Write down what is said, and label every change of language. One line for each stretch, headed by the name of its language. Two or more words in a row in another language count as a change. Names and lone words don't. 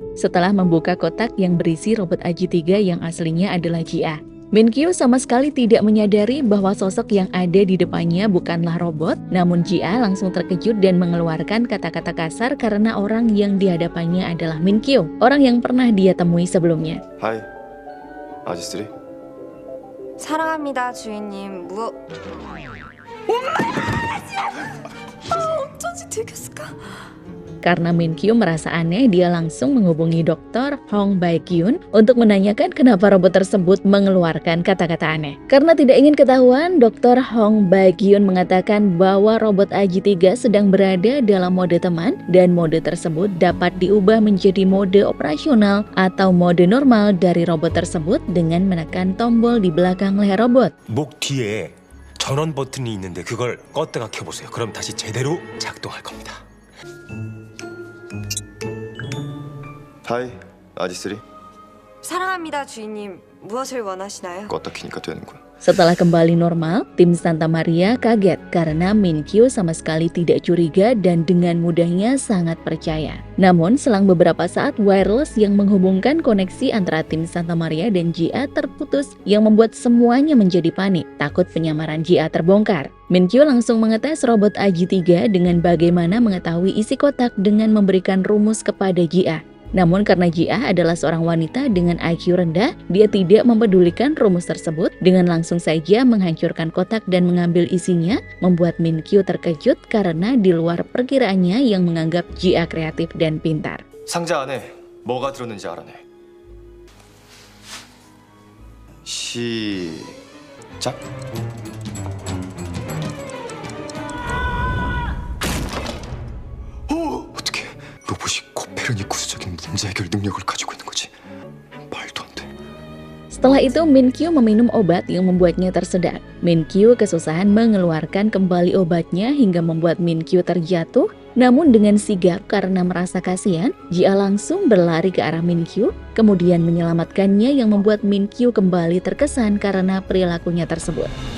Indonesian: Setelah membuka kotak yang berisi robot AJ3 yang aslinya adalah Ji-a, Min-kyu sama sekali tidak menyadari bahwa sosok yang ada di depannya bukanlah robot, namun Ji-a langsung terkejut dan mengeluarkan kata-kata kasar karena orang yang di hadapannya adalah Min-kyu, orang yang pernah dia temui sebelumnya.
Korean: 하이, 아지스리. 사랑합니다, 주인님. 어쩐지 들켰을까?
Indonesian: Karena Min-kyu merasa aneh, dia langsung menghubungi Dr. Hong Baek-gyun untuk menanyakan kenapa robot tersebut mengeluarkan kata-kata aneh. Karena tidak ingin ketahuan, Dr. Hong Baek-gyun mengatakan bahwa robot AJ3 sedang berada dalam mode teman dan mode tersebut dapat diubah menjadi mode operasional atau mode normal dari robot tersebut dengan menekan tombol di belakang leher robot.
Korean: 목 뒤에 전원 버튼이 있는데 그걸 껐다가 켜보세요. 그럼 다시 제대로 작동할 겁니다. 하이, 아지스리. 사랑합니다, 주인님. 무엇을 원하시나요? 껐다 키니까 되는군.
Indonesian: Setelah kembali normal, tim Santa Maria kaget karena Min-kyu sama sekali tidak curiga dan dengan mudahnya sangat percaya. Namun, selang beberapa saat wireless yang menghubungkan koneksi antara tim Santa Maria dan Ji-a terputus yang membuat semuanya menjadi panik, takut penyamaran Ji-a terbongkar. Min-kyu langsung mengetes robot AJ3 dengan bagaimana mengetahui isi kotak dengan memberikan rumus kepada Ji-a. Namun karena Ji-a adalah seorang wanita dengan IQ rendah, dia tidak mempedulikan rumus tersebut dengan langsung saja menghancurkan kotak dan mengambil isinya, membuat Min-kyu terkejut karena di luar perkiraannya yang menganggap Ji-a kreatif dan pintar.
Korean: 상자 안에 뭐가 들었는지 알아내. 시작. 어떻게 로봇이 코페르니쿠스적인 문제 해결 능력을 가지고 있는 거지? 말도 안 돼.
Indonesian: Setelah itu Min-kyu meminum obat yang membuatnya tersedak. Min-kyu kesusahan mengeluarkan kembali obatnya hingga membuat Min-kyu terjatuh. Namun dengan sigap karena merasa kasihan, Ji-a langsung berlari ke arah Min-kyu, kemudian menyelamatkannya yang membuat Min-kyu kembali terkesan karena perilakunya tersebut.